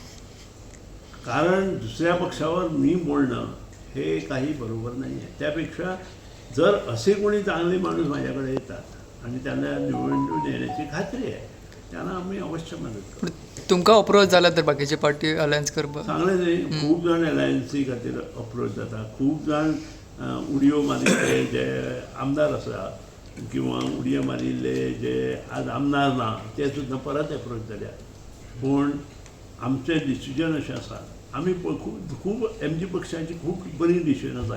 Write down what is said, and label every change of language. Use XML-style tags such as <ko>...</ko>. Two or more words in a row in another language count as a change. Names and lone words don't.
<mr>कारण दुसऱ्या पक्षावर मी बोलणं हे काही बरोबर नाही आहे. त्यापेक्षा जर असे कोणी चांगले माणूस माझ्याकडे येतात आणि त्यांना निवडून देण्याची खात्री आहे, त्यांना आम्ही अवश्य मदत करतो.</mr> <kok>तुमका अप्रोच झाला तर बाकीचे</kok> <en>party alliance</en> <kok>करप</kok> <mr>चांगले नाही.</mr> <kok>खूप जण अलायन्सी खातीर अप्रोच जाता. खूप जण उडयो मारिल्ले जे आमदार आसा किंवा उडयो मारिल्ले जे आज आमदार ना ते सुद्दां परत अप्रोच जाल्या. पूण आमचें डिसिजन अशें आसा, आमी खूब एम जी पक्षाची खूब बरी डिसिजन आसा.</kok>